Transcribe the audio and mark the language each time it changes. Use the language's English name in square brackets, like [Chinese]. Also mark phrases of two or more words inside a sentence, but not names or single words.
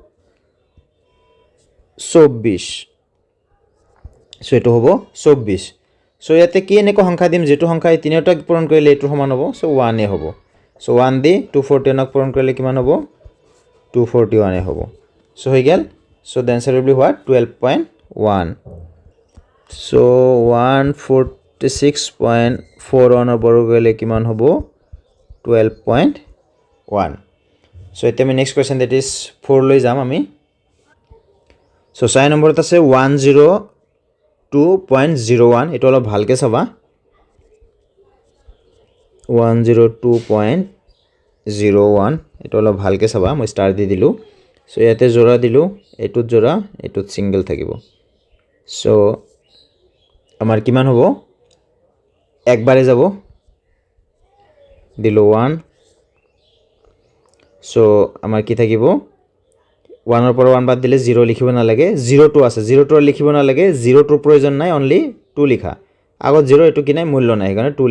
[Assamese] 24 সো এটো হ'ব 24 সো ইয়াতে কি এনেকুৱা সংখ্যা দিম যেটো সংখ্যা এই তিনিটা পূৰণ কৰিলে এটো সমান হ'ব সো 1 এ হ'ব সো 1 দি 241 পূৰণ কৰিলে কিমান হ'ব 241 এ হ'ব সো হৈ গেল সো [English] the answer will be what [Assamese] 12.1 so 146.41 ৰ বৰ্গ কৰিলে কিমান হ'ব 12.1 so এতিয়া আমি [English] next question that is [Assamese] 4 লৈ যাম আমি so 6 নম্বৰত আছে 102.01 এটো অলপ ভালকে চাবা 102.01 এটো অলপ ভালকে চাবা মই ষ্টাৰ দি দিলো সো ইয়াতে জোড়া দিলো এটুত জোড়া এটুত সিঙ্গেল থাকিব সো আমাৰ কিমান হ'ব একবারে যাব দিলো 1 সো আমাৰ কি থাকিব 1 ৰ পৰা 1 বাদ দিলে 0 লিখিব না লাগে 02 আছে 02 লিখিব না লাগে 02 প্ৰয়োজন নাই অনলি 2 লিখা আগত 0 এটো কি নাই মূল্য নাই কাৰণে 2